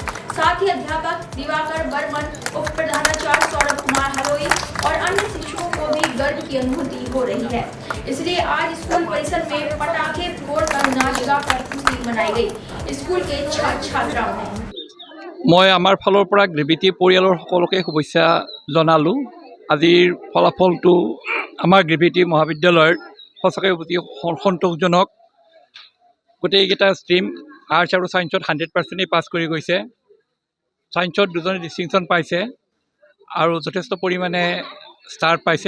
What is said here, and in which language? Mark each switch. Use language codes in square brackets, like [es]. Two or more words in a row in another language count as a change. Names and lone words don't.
[hi] साथ ही अध्यापक दिवाकर बर्मन, उप प्रधानाचार्य सौरभ कुमार हरोई और अन्य शिक्षकों को भी गर्व की अनुभूति हो रही है। इसलिए आज स्कूल परिसर में पटाखे फोड़कर नाच गाकर खुशी मनाई गई। स्कूल के छात्र छात्राओं ने [as] মই আমাৰ फाলৰ পৰা গ্ৰেভিটি পৰিয়ালৰ সকলোকে শুভেচ্ছা জনালোঁ। আজিৰ ফলাফলটো আমাৰ গ্ৰেভিটি মহাবিদ্যালয়ৰ সঁচাকৈ অতি সন্তোষজনক। গোটেইকেইটা ষ্ট্ৰীম আৰ্টছ আৰু ছায়েন্সত 100% পাছ কৰি গৈছে। ছায়েন্সত 2জনে ডিষ্টিংশ্যন পাইছে আৰু যথেষ্ট পৰিমাণে ষ্টাৰ পাইছে।